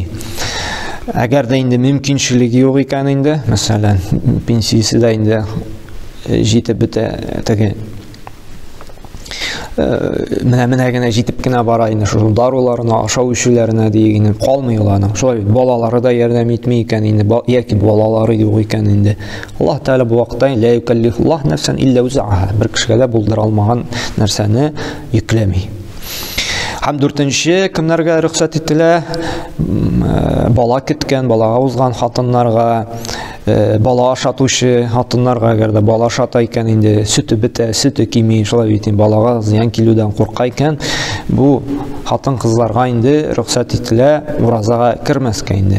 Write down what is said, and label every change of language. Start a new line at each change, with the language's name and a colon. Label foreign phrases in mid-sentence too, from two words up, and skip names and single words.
Tatar: Әгәр дә инде мөмкинчелеге юк икән инде, мәсәлән, пенсиясе дә инде җитеп бетә, теге менә генә җитеп кенә бара инде, шул даруларына, ашау эчүләренә дигән калмый ул аның. Шулай балалары да ярдәм итми икән инде, яки балалары юк икән инде. Аллаһ Тәала бу вакытта
Arabic: لا يكلف الله نفسا إلا وسعها,
Tatar: бер кешегә дә булдыра алмаган нәрсәне йөкләми. Һәм 4нче кемнәргә рөхсәт ителә? Бала көткән, балага узган хатыннарга, бала ашатучы хатыннарга, әгәр дә бала ашата икән инде, сөте бетә, сөте кими, шулай бит, балага зыян килүдән курка икән, бу хатын-кызларга инде рөхсәт ителә уразага кермәскә инде.